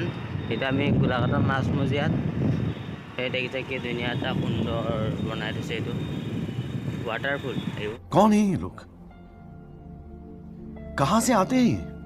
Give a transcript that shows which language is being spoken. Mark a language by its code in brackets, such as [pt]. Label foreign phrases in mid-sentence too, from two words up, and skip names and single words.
[as] এতিয়া আমি গোলাঘাটৰ মাজমজিয়াত, সেই দেখিছে কি ধুনীয়া এটা সুন্দৰ বনাই দিছে, এইটো ৱাটাৰফুল। [hi] कौन है ये लोग? कहां से आते हैं?